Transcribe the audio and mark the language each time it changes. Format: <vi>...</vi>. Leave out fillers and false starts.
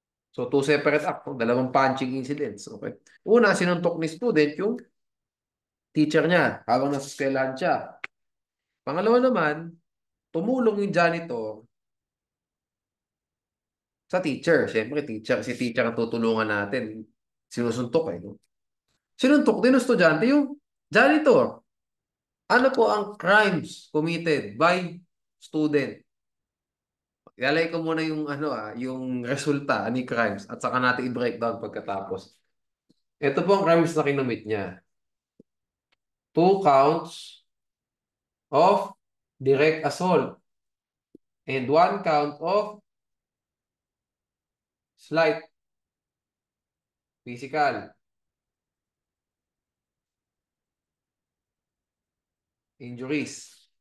<en>So, two separate act,</en> <tl>no? Dalawang punching incidents. Okay. Una, sinuntok ni student yung teacher niya habang nasa eskwelahan siya. Pangalawa naman, tumulong yung janitor sa teacher. Siyempre, si teacher ang tutulungan natin. Sinusuntok eh. No? Sinuntok din ng estudyante yung janitor. Ano po ang</tl> <en>crimes committed by student?</en> <tl>Ilalay ko muna yung yung resulta ni crimes at saka natin i-breakdown pagkatapos. Ito po ang crimes na kinumit niya.</tl> <en>Two counts of direct assault and one count of slight physical injuries.</en>